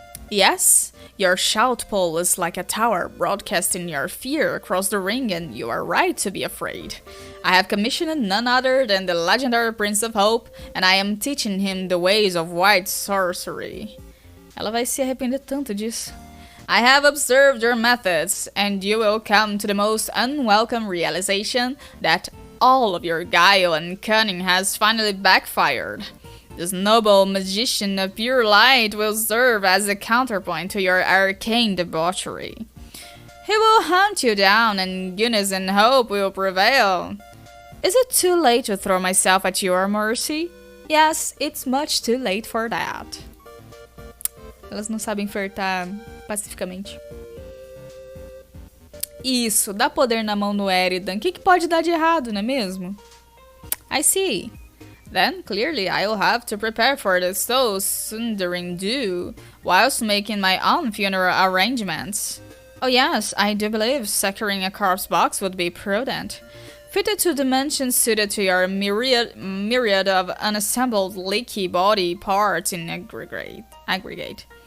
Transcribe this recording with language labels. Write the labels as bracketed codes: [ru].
[en] Yes, your shout pole is like a tower broadcasting your fear across the ring, and you are right to be afraid. I have commissioned none other than the legendary Prince of Hope, and I am teaching him the ways of white sorcery. [pt] Ela vai se arrepender tanto disso. [en] I have observed your methods, and you will come to the most unwelcome realization that all of your guile and cunning has finally backfired. This noble magician of pure light will serve as a counterpoint to your arcane debauchery. He will hunt you down, and goodness and hope will prevail. Is it too late to throw myself at your mercy? Yes, it's much too late for that. [pt] Elas não sabem flertar pacificamente. Isso, dá poder na mão do Eridan. O que pode dar de errado, não é mesmo? [en] I see. Then, clearly, I'll have to prepare for the so sundering do, whilst making my own funeral arrangements. Oh yes, I do believe securing a corpse box would be prudent. Fitted to dimensions suited to your myriad of unassembled leaky body parts in aggregate.